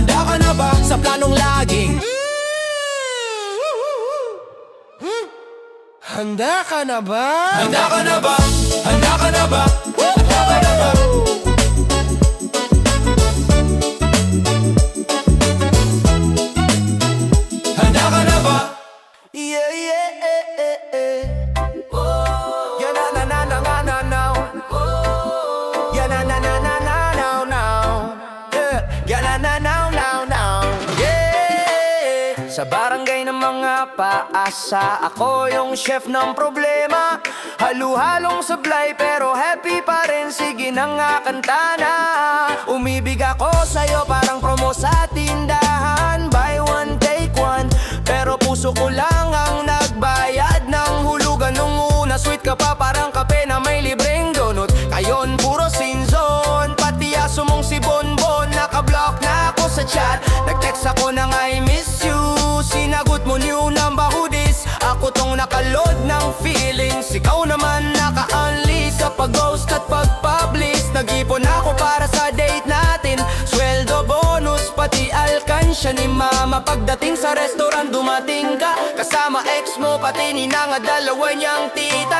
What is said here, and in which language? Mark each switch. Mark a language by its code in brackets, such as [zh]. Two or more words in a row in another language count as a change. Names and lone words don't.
[tl] Handa ka na ba sa planong laging handa ka na ba? Handa ka na ba? Handa ka na ba? Handa ka na ba? Handa ka na ba? Yeah, yeah, yeah, na na na na na na now. Yeah, na na na na na now now. Yeah, na na now now now. Yeah. Sa barangay ng mga paasa, ako yung chef ng problema. Halu-halong sablay pero happy pa rin, sige na nga kanta na. Umibig ako sa'yo parang promo sa tindahan, [en] buy one take one. [tl] Pero puso ko lang ang nagbayad ng hulugan nung una. Sweet ka pa parang kape na may libreng donut. Kayon puro sin zone, pati aso mong si Bonbon. Nakablock na ako sa chat, nag-text ako ng [en] I miss you. [tl] Sinagot mo [en] new number, who this? [tl] Ako tong nakaload ng feelings, ikaw naman naka-unleash sa pag-ghost at pag-publish. Nag-ipon ako para sa date natin, sweldo, bonus, pati alkansya ni mama. Pagdating sa restaurant dumating ka, kasama ex mo, pati ninang at dalawa niyang tita.